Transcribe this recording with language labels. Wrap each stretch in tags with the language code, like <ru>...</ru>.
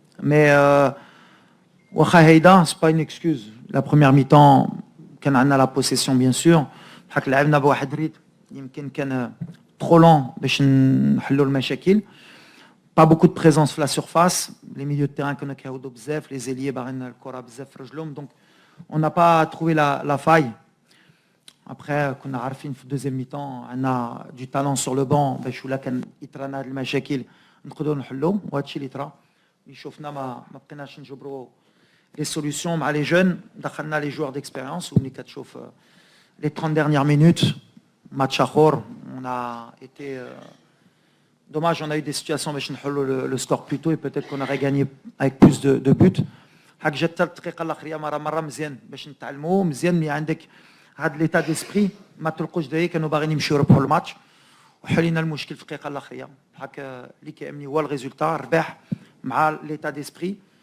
<fr>مي واخا هيدا سي با اون اكسكوز.</fr> <ar>لا بروميير مي طون كان عندنا لا بوسيسيون بيان سور بحال لعبنا بواحد ريتم يمكن كان</ar> <fr>trop lent</fr> <ar>باش نحلوا المشاكل.</ar> <fr>Pas beaucoup de présence sur la surface, les milieux de terrain qu'on a</fr> <ar>كيعودوا بزاف,</ar> <fr>les ailiers</fr> <ar>باغيين الكره بزاف في رجلهم,</ar> <fr>donc on n'a pas trouvé la faille.</fr> <ar>Après كنا عارفين في الدوزيام ميطون عندنا</ar> <fr>du talent sur le banc</fr> <ar>باش ولا كان يطرانا هاد المشاكل نقدروا نحلوا, وهادشي اللي طرا. اللي شفنا ما بقيناش نجبروا</ar> <fr>les solutions مع les jeunes,</fr> <ar>دخلنا</ar> <fr>les joueurs d'expérience</fr> <ar>وملي كتشوف</ar> <fr>les 30 dernières minutes match اخر on a été dommage, on a eu des situations باش نحلوا le score plus tôt et peut-être qu'on aurait gagné avec plus de buts.</fr> <ar>حق جات الدقيقه الاخريه مره مزيان باش نتعلموا مزيان ملي عندك هاد ليتا ديسبري ما تلقوش دايك كانوا باغيين يمشيو يربحوا الماتش وحلينا المشكل في الدقيقه الاخريه. هكا اللي كيهمني هو الريزولتا الربح مع ليتا ديسبري.</ar>